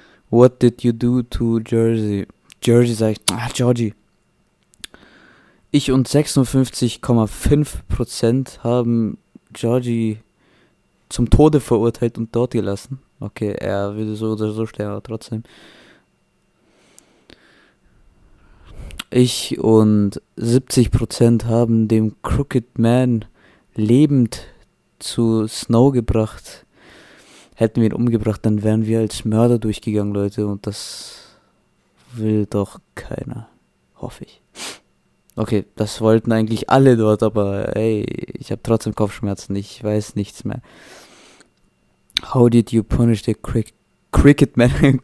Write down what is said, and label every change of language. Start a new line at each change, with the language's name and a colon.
English: What did you do to Jersey?
German: Jersey sagt, Georgie. Ich und 56,5% haben Georgie zum Tode verurteilt und dort gelassen. Okay, er würde so oder so sterben, aber trotzdem. Ich und 70% haben dem Crooked Man lebend zu Snow gebracht. Hätten wir ihn umgebracht, dann wären wir als Mörder durchgegangen, Leute. Und das will doch keiner. Hoffe ich. Okay, das wollten eigentlich alle dort, aber ey, ich habe trotzdem Kopfschmerzen. Ich weiß nichts mehr.
English: How did you punish the Cricket Man?